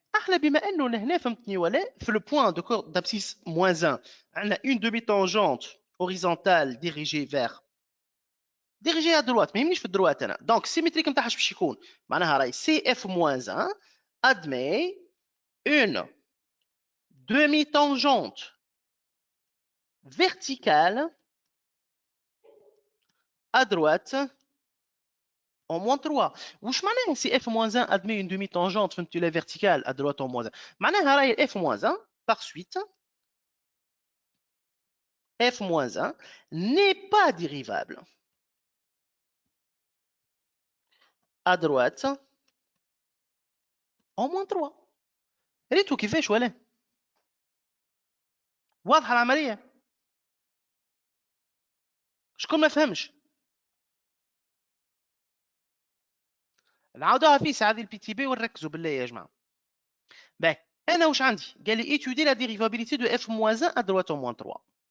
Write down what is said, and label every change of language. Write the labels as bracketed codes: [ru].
[ar] احنا بما انه هنا فهمتني ولا في لو بوين [fr] d'abscisse moins 1 [ar] عندنا [fr] une demi-tangente horizontale dirigée vers dirigée à droite [ar] ما يهمنيش في الدروات انا دونك السيمتريك نتاعها اش باش يكون معناها راهي سي اف [fr] moins 1 admet une demi-tangente verticale à droite en moins 3. [ar] واش معناها [fr] سي اف moins 1 admet une demi-tangente [ar] فهمتوا لا [fr] verticale à droite en moins 1 [ar] معناها راهي [fr] f moins 1 par suite f moins 1 n'est pas dérivable à droite en moins 3. [ar] ريتو كيفاش ولا واضحه العمليه شكون ما فهمش نعاودوها فيس هذه البي تي بي ونركزوا بالله يا جماعه باهي انا واش عندي قال لي [fr] étudier la dérivabilité de f moins 1 à droite en moins 3